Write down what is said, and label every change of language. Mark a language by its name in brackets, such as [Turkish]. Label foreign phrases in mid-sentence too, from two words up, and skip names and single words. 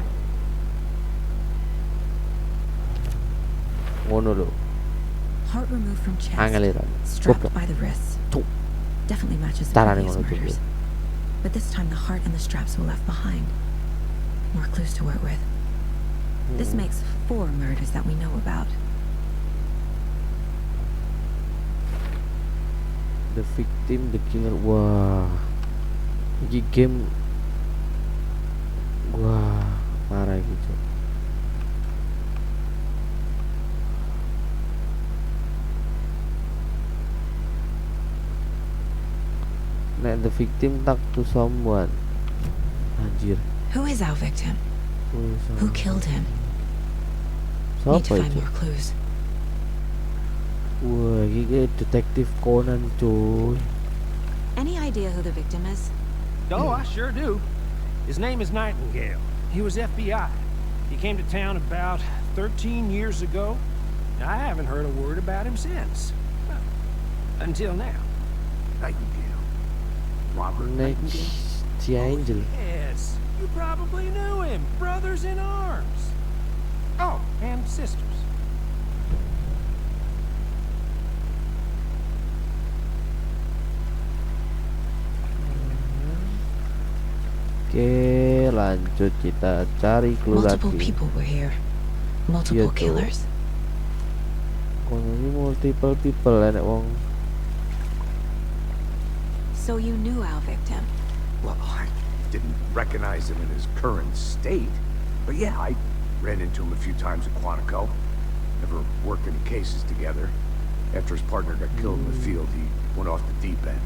[Javanese] Ngono lho. [English] Heart removed from chest, [Javanese] Angeliran. [English] strapped [Javanese] Goblok. [English] by the wrists. [Javanese] Tuh. [English] Definitely matches the [Javanese] Carane [English] previous [Javanese] ngono cuk. [English] murders. But this time the heart and the straps were left behind. More clues to work with. This makes 4 murders that we know about. The victim, the killer. Wah. [Javanese] Iki game. Wah, [Indonesian] parah gitu. [English] Nek the victim talk to someone. [Indonesian] Anjir. [English] Who is our victim? Who killed him? Need to [Indonesian] Siapa [English] find [Indonesian] itu? [English] more clues. [Indonesian] Wah, ini kayak detektif Conan cuy. [English] Any idea who the victim is? Oh, I sure do. His name is Nightingale. He was FBI. He came to town about 13 years ago. I haven't heard a word about him since. Well, until now. Nightingale. Robert Nightingale? Next, si Angel. Yes, you probably knew him. Brothers in arms. Oh, and sisters. [Indonesian] Oke, lanjut kita cari [English] clue Multiple [Indonesian] lagi. [English] people were here. [Indonesian] Iya [English] Multiple [Indonesian] tuh. [English] killers. [Javanese] Kono ini [English] multiple people [Javanese] enek wong. [English] So you knew our victim. Well, I didn't recognize him in his current state. But yeah, I ran into him a few times at Quantico. Never worked any cases together. After his partner got killed in the field, he went off the deep end.